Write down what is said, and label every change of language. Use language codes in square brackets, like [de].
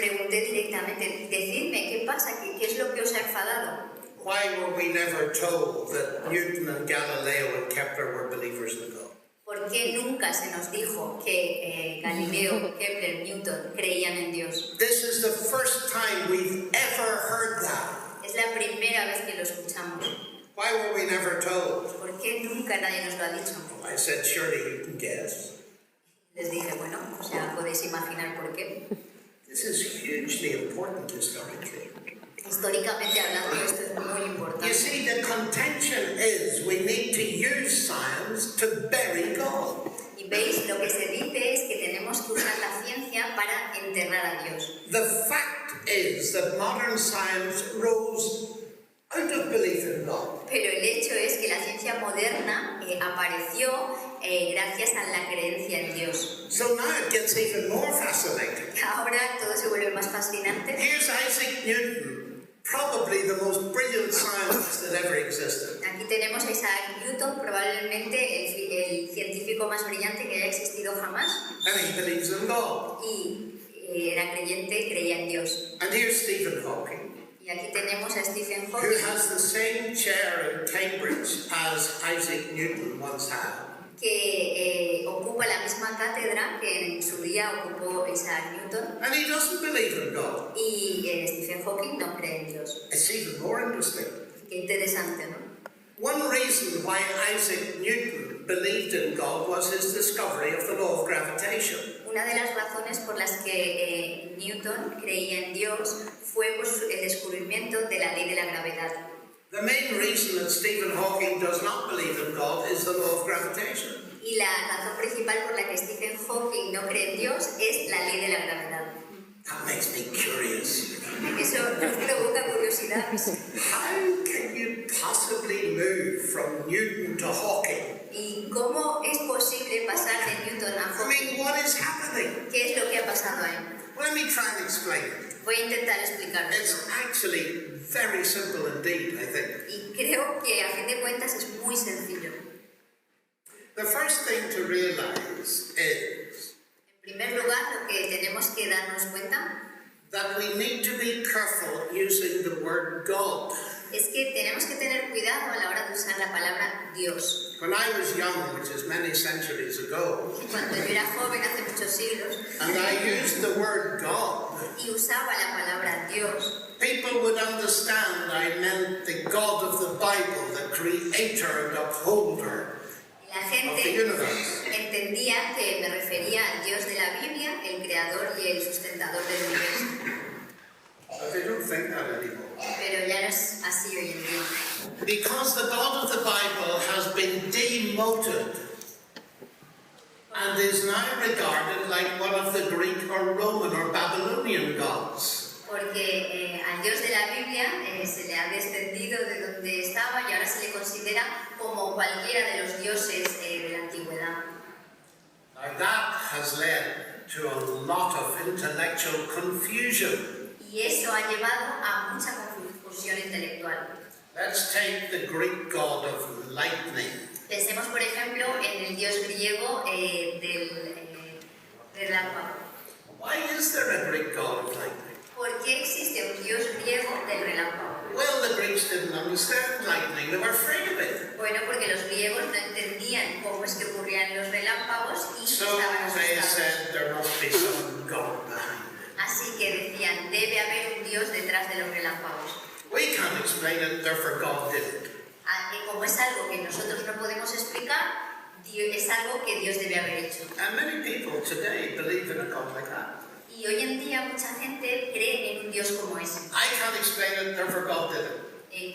[es] directamente, decidme, ¿qué pasa? ¿Qué es lo que os ha enfadado? [en] Why were we never told that Newton and Galileo and Kepler were believers in God? [es] ¿Por qué nunca se nos dijo que Galileo, Kepler, Newton creían en Dios? [en] This is the first time we've ever heard that. [es] Es la primera vez que lo escuchamos. [en] Why were we never told? [es] ¿Por qué nunca nadie nos lo ha dicho? [en] I said, surely you can guess. [es] Les dije, bueno, o sea, podéis imaginar por qué. [en] This is hugely important historically. [es] Históricamente hablando, esto es muy [en] You [es] importante. [en] see, the contention is we need to use science to bury God. [es] Y veis, lo que se dice es que tenemos que usar la ciencia para enterrar a Dios. [en] The fact is that modern science rose out of belief in God. [es] Pero el hecho es que la ciencia moderna apareció gracias a la creencia en Dios. [en] So now it gets even more fascinating. [es] Ahora todo se vuelve más fascinante. [en] Here's Isaac Newton, probably the most brilliant scientist that ever existed. [es] Aquí tenemos a Isaac Newton, probablemente el científico más brillante que haya existido jamás. [en] And he believes in God. [es] Y era creyente, creía en Dios. [en] And here's Stephen Hawking, [es] Y aquí tenemos a Stephen [en] who [es] Hawking, [en] has the same chair in Cambridge as Isaac Newton once had. [es] que ocupa la misma cátedra que en su día ocupó Isaac Newton. [en] And he doesn't believe in God. [es] Y Stephen Hawking no cree en Dios. [en] It's even more interesting. [es] Qué interesante, ¿no? [en] One reason why Isaac Newton believed in God was his discovery of the law of gravitation. [es] Una de las razones por las que Newton creía en Dios fue por el descubrimiento de la ley de la gravedad. [en] The main reason that Stephen Hawking does not believe in God is the law of gravitation. [es] Y la razón principal por la que Stephen Hawking no cree en Dios es la ley de la gravedad. [en] That makes me curious. [es] Eso nos provoca curiosidad. [en] How can you possibly move from Newton to Hawking? [es] ¿Y cómo es posible pasar de Newton a [en] I [es] Hawking? [en] mean, what is happening? [es] ¿Qué es lo que ha pasado ahí? [en] Let me try and explain it. [es] Voy a intentar explicarlo. [en] It's actually very simple indeed, I think. [es] Y creo que a fin de cuentas es muy sencillo. [en] The first thing to realize is [es] En primer lugar, lo que tenemos que darnos cuenta [en] that we need to be careful using the word God. [es] es que tenemos que tener cuidado a la hora de usar la palabra Dios. [en] When I was young, which is many centuries ago, [es] Cuando yo era joven, hace muchos siglos, [en] and I used the word God, [es] y usaba la palabra Dios, [en] people would understand I meant the God of the Bible, the creator and upholder [es] la [en] of the [es] gente [en] universe. [es] entendía que me refería al Dios de la Biblia, el creador y el sustentador del universo. [en] But they don't think that anymore. [es] Pero ya no es así hoy en día. [en] Because the God of the Bible has been demoted and is now regarded like one of the Greek or Roman or Babylonian gods. [es] Porque al Dios de la Biblia se le ha descendido de donde estaba y ahora se le considera como cualquiera de los dioses de la antigüedad. [en] Now that has led to a lot of intellectual confusion. [es] Y eso ha llevado a mucha confusión intelectual. [en] Let's take the Greek god of lightning. [es] Pensemos, por ejemplo, en el dios griego del relámpago. [en] Why is there a Greek god of lightning? [es] ¿Por qué existe un dios griego del relámpago? [en] Well, the Greeks didn't understand lightning. They were afraid of it. [es] Bueno, porque los griegos no entendían cómo es que ocurrían los relámpagos y [en] So [es] estaban [en] they [es] asustados. [en] said there must be some god behind it. [es] Así que decían, debe haber un dios detrás de los relámpagos. [en] We can't explain it, therefore God did it. [es] Y como es algo que nosotros no podemos explicar, es algo que Dios debe haber hecho. [en] And many people today believe in a God like that. [es] Y hoy en día mucha gente cree en un Dios como ese. [en] I can't explain it, therefore God did it.